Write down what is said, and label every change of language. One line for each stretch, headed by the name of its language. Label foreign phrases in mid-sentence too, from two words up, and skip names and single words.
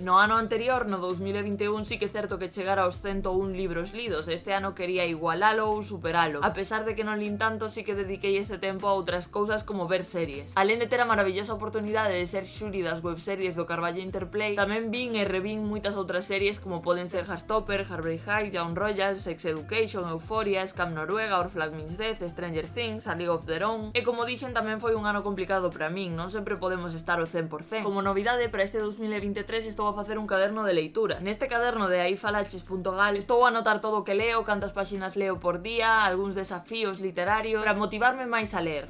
Galician: No ano anterior, no 2021, sí que é certo que chegar aos 101 libros lidos. Este ano quería igualalo ou superalo. A pesar de que non lin tanto, sí que dediquei este tempo a outras cousas como ver series. Alén de ter a maravillosa oportunidade de ser xuri das webseries do Carballo Interplay, tamén vin e revín moitas outras series como poden ser Heartstopper, Heartbreak High, Young Royal, Sex Education, Euphoria, Scam Noruega, Our Flag Means Death, Stranger Things, A League of Their Own. E como dixen, tamén foi un ano complicado para min, non sempre podemos estar ao 100%. Como novidade, para este 2023 estou a facer un caderno de leitura. Neste caderno de aifalaches.gal estou a anotar todo o que leo, cantas páxinas leo por día, algúns desafíos literarios, para motivarme máis a ler.